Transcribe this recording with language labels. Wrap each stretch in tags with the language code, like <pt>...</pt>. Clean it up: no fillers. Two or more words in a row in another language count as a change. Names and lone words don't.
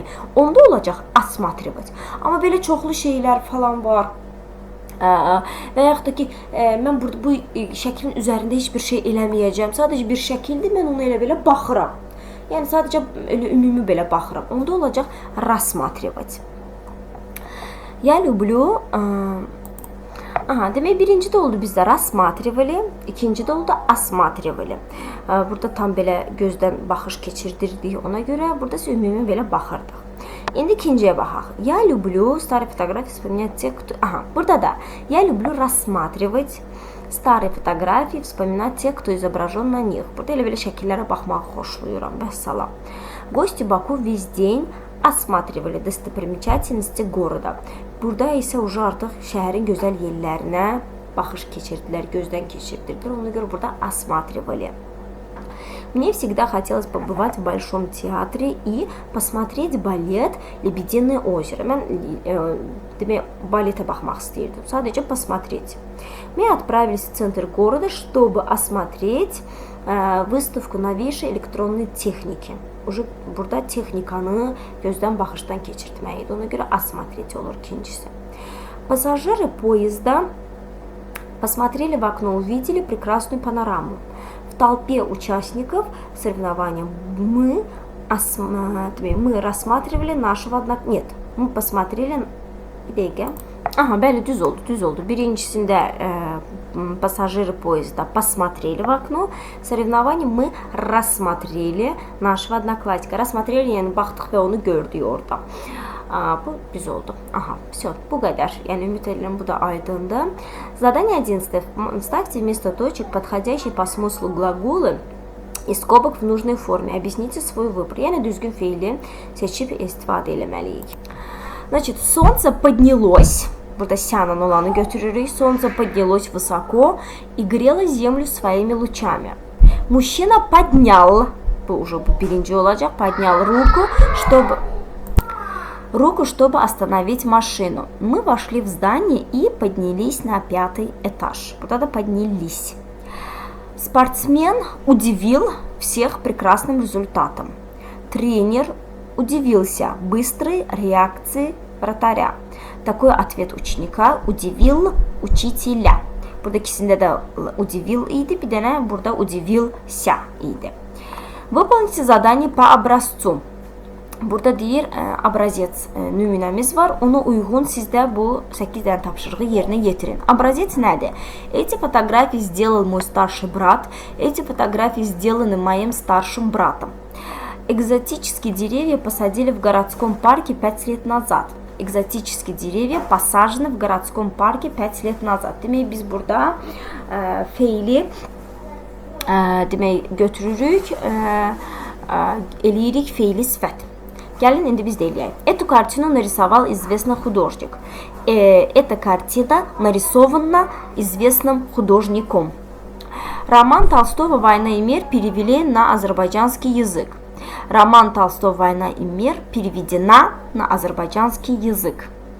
<az>Onda olacaq осматривать. Amma belə çoxlu şeylər falan var. Və yaxud da ki, mən burada bu şəklin üzərində heç bir şey eləməyəcəm. Sadəcə bir şəkildir, mən ona elə belə baxıram. Yəni sadəcə elə ümumi belə baxıram. Onda olacaq рассматривать.</az> <ru>Я люблю</ru> <az>demək birinci də oldu bizdə рассматривали, ikinci də oldu осматривали. Burada tam belə gözdən baxış keçirdirdik ona görə, burada isə ümumi belə baxırdıq. İndi ikinciyə baxaq.</az> <ru>Я люблю старые фотографии вспоминать те, кто...</ru> <az>burada da</az> <ru>я люблю рассматривать старые фотографии, вспоминать те, кто изображен на них.</ru> <az>Burada elə belə şəkillərə baxmağı xoşlayıram. Vəssalam.</az> <ru>Гости Баку весь день осматривали достопримечательности города.</ru> <az>Burada isə уже artıq şəhərin gözəl yerlərinə baxış keçirdilər, gözdən keçirdirdilər. Ona görə burada осматривали.</az> <ru>Мне всегда хотелось побывать в Большом театре и посмотреть балет «Лебединое озеро».</ru> <az>Mən demək, baletə baxmaq istəyirdim. Sadəcə посмотреть.</az> <ru>Мы отправились в центр города, чтобы осмотреть выставку новейшей электронной техники.</ru> <az>Уже burada texnikanı gözdən baxışdan keçirtmək idi. Ona görə осмотреть olur ikincisi.</az> <ru>Пассажиры поезда посмотрели в окно, увидели прекрасную панораму. В толпе участников соревнования мы рассматривали нашего одноклассника. Нет, мы посмотрели...</ru> <az>Bəli, düz oldu.</az> <ru>Birincisində пассажиры поезда посмотрели в окно. Соревнования мы рассмотрели нашего одноклассника.</ru> <az>Рассмотрели, yəni baxdıq və onu gördük orada. Bu düz oldu. Все, bu qədər. Yəni ümid edirəm bu da aydındır.</az> <ru>Задание 11. Ставьте вместо точек подходящие по смыслу глаголы и скобок в нужной форме. Объясните свой выбор.</ru> <az>Yəni düzgün fiili seçib istifadə etməliyik.</az> <ru>Значит, солнце поднялось.</ru> <az>Burada сянан olanı götürürük.</az> <ru>Солнце поднялось высоко и грело землю своими лучами. Мужчина поднял,</ru> <az>bu уже birinci olacaq,</az> <ru>поднял руку, чтобы остановить машину. Мы вошли в здание и поднялись на 5-й этаж.</ru> <az>Burada da поднялись.</az> <ru>Спортсмен удивил всех прекрасным результатом. Тренер удивился быстрой реакции вратаря. Такой ответ ученика удивил учителя.</ru> <az>Burada ikisində də удивил idi, bir dənə burada удивился idi. Выполните задание по образцу. Burada deyir, образец nümunəmiz var. Ona uyğun sizdə bu 8 dənə tapşırığı yerinə yetirin. Образец nədir?</az> <ru>Эти фотографии сделал мой старший брат. Эти фотографии сделаны моим старшим братом. Экзотические деревья посадили в городском парке 5 лет назад. Экзотические деревья посажены в городском парке 5 лет назад.</ru> <az>Demək, biz burada feili demək, götürürük, eləyirik feili sifət. Gəlin, indi biz də eləyək.</az> <ru>Эту картину нарисовал известный художник. Эта картина нарисована известным художником. Роман Толстого «Война и мир» перевели на азербайджанский язык. Роман Толстого «Война и мир» переведена на азербайджанский язык.</ru>